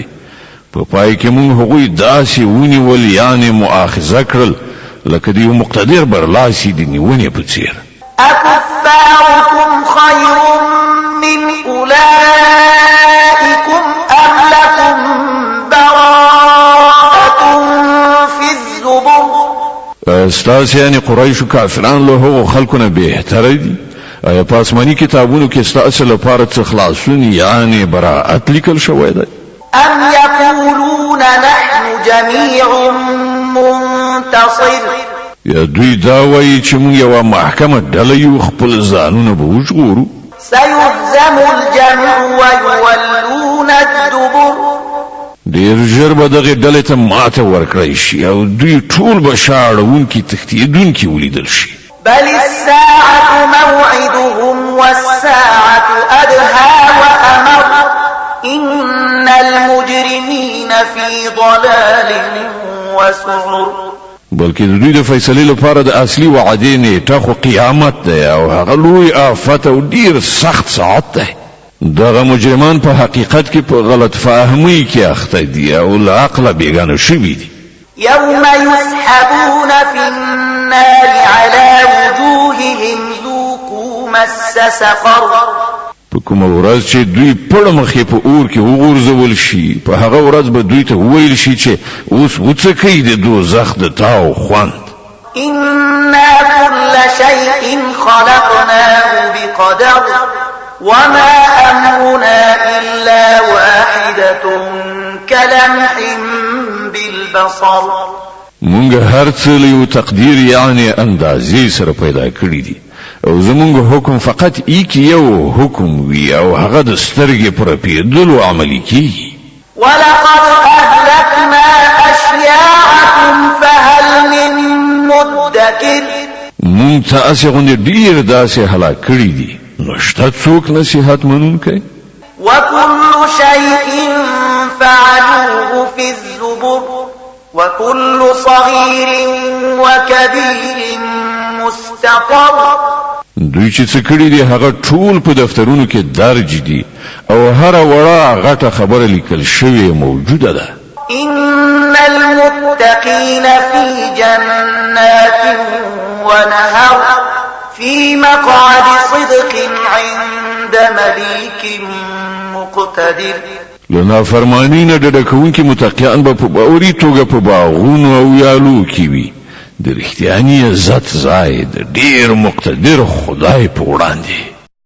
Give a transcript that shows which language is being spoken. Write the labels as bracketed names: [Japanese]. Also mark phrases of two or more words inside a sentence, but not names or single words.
[Pashto] په پای کې موږ هغوی داسې ونیول، یعنې مؤاخذه کړل لکه د یو مقتدر برلاسي د نیونې په څیر. [Arabic] أكفاركم خير من أولئكم أم لكم براءة في الزبر. [Pashto] ستاسې یعنې قریشو کافران له هغو خلکو نه بهتره دي؟ آیا په آسماني کتابونو کې ستاسې لپاره څه خلاصون یعنې براءت لیکل شوی دی؟ [Arabic] أم يقولون نحن جميع منتصر. [Pashto] یا دوی دا وایي چې موږ یوه محکمه ډله یو، خپل ځانونه به وژغورو. [Arabic] سيهزم الجمع ويولون الدبر. [Pashto] ډېر ژر به دغې ډلې ته ماته ورکړی شي او دوی ټول به شا اړوونکي تښتېدونکي ولیدل شي. [Arabic] بل الساعة موعدهم والساعة أدهى وأمر إن المجرمين في ضلال وسعر. [Pashto] بلکې د دوی د فیصلې لپاره د اصلي وعدې نیټه خو قیامت دی او هغه لوی آفت او ډیر سخت ساعت دی. دغه مجرمان په حقیقت کې په غلط فهمۍ کې اخته دي او له عقله بیګانه شوي دي. [Arabic] يوم يسحبون في النار على وجوههم ذوقوا مس سقر. [Pashto] په کومه ورځ چې دوی پړه مخې په اور کې وغورځول شي، په هغه ورځ به دوی ته وویل شي چې اوس وڅکئ د دوزخ د تاو خوند. [Arabic] إنا كل شيء خلقناه بقدر وما أمرنا إلا واحدة كلمح بالبصر. [Pashto] مونږ هر څه له یو تقدیر یعنی اندازې سره پیدا کړی دي او زمونږ حکم فقط یو حکم وی او هغه د سترګې پر پیدلو عملی کیږي. [Arabic] ولقد أهلكنا أشياعكم فهل من مدكر. [Pashto] مونږ ته اسې غوندې ډیر داسې هلاک کړي دي، نو شته څوک نصیحت منونکی؟ [Arabic] وكل شيء فعلوه في الزبر وكل صغير وكبير مستقر. [Pashto] دوی چې څه کړي دي هغه ټول په دفترونو کې درج دي او هر وړه غټه خبره لیکل شوې موجوده ده. [Arabic] إن المتقين في جنات ونهر في مقعد صدق عند مليك مقتدر. [Pashto] لنا فرمانی نه ډډه کوونکي متقیان به په باوري توګه په باغونو او یالو کې وي د رښتیاني عزت ځای د ډیر مقتدر خدای په وړاندې.